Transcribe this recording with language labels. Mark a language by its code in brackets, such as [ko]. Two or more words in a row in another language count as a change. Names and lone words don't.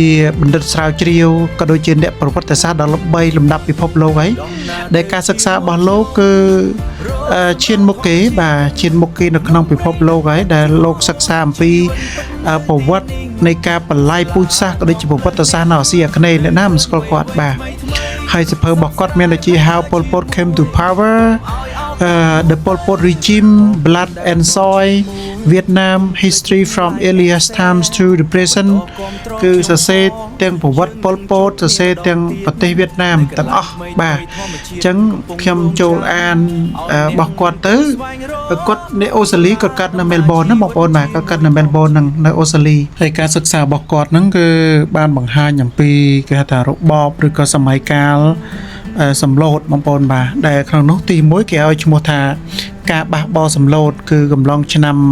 [km] បណ្ឌិតស្រាវជ្រាវក៏ដូចជាអ្នកប្រវត្តិសាស្ត្រដ៏ល្បីលំដាប់ពិភពលោកហើយដែលការសិក្សារបស់លោកគឺឈានមុខគេបាទឈានមុខគេនៅក្នុងពិភពលោកហើយដែលលោកសិក្សាអំពីប្រវត្តិនៃការបលាយពូជសាសន៍ក៏ដូចជាប្រវត្តិសាស្ត្រនៅអាស៊ីអាគ្នេយ៍អ្នកណាមិនស្គាល់គាត់បាទហើយសៀវភៅរបស់គាត់មានដូចជា How Pol Pot Came to Power the Pol Pot Regime Blood and Soil Vietnam History from Earliest Times to the Present គឺសរសេរទាំងប្រវត្តិប៉ុលពតសរសេរ ទាំងប្រទេសវៀតណាមទាំងអស់បាទអញ្ចឹងខ្ញុំចូលអានរបស់គាត់ទៅគាត់នៅអូស្ត្រាលីគាត់កាត់នៅមែលប៊នណាបងប្អូនបាទគាត់កាត់នៅមែលប៊ននៅអូស្ត្រាលីហើយការសិក្សារបស់គាត់ហ្នឹងគឺបានបង្ហាញអំពីគេហៅថារបបឬក៏សម័យកាលសំឡូតបងប្អូនបាទដែលក្នុងនោះទី1គេឲ្យឈ្មោះថាការបះបោរសំឡូតគឺកំឡុងឆ្នាំ